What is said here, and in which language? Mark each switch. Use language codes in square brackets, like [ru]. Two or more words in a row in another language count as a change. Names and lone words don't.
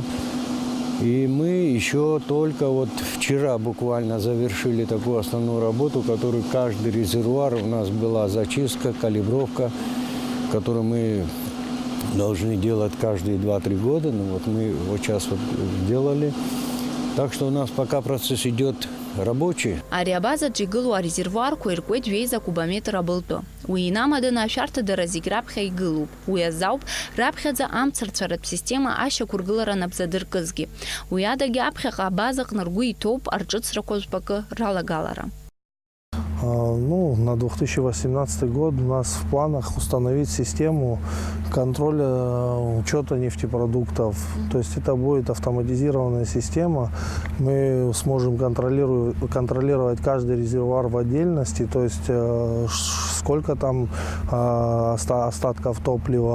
[ru] И мы еще только вот вчера буквально завершили такую основную работу, которую каждый резервуар, у нас была зачистка, калибровка, которую мы должны делать каждые 2-3 года. Ну, вот мы вот сейчас вот делали. Так что у нас пока процесс идет рабочий. [ab] Ари абазаҿ игылоу арезервуарқәа иркуеит жәеиза кубометр абылтәы. Уи инамаданы ашәарҭадара зегь раԥхьа игылоуп. Уи азауп раԥхьаӡа амцарцәаратә система ашьақәыргылара набзадыркызгьы. Уи адагьы аԥхьаҟа абазаҟны ргәы иҭоуп арҿыцрақәа жәпакы ралагалара. [ru] Ну, на 2018 год у нас в планах установить систему контроля учета нефтепродуктов. То есть это будет автоматизированная система. Мы сможем контролировать каждый резервуар в отдельности, то есть сколько там остатков топлива.